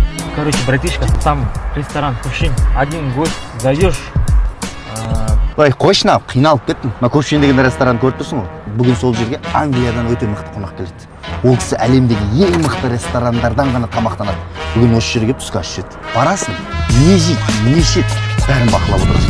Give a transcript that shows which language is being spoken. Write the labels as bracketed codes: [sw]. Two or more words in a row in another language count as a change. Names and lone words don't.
[ru] Короче, братишка, там ресторан Кувшин. Один гость, зайдешь. [kk] Ой, қойшын ап, қиналып кеттім. Мына Кувшин деген ресторан көріп тұрсың ғой. Бүгін сол жерге Англиядан өте мықты қонақ келеді. Ол кісі әлемдегі ең мықты ресторандардан ғана тамақтанады. Бүгін осы жерге түскі ас ішеді. Барасың, не жейді, не ішеді, бәрін бақылап отырасың.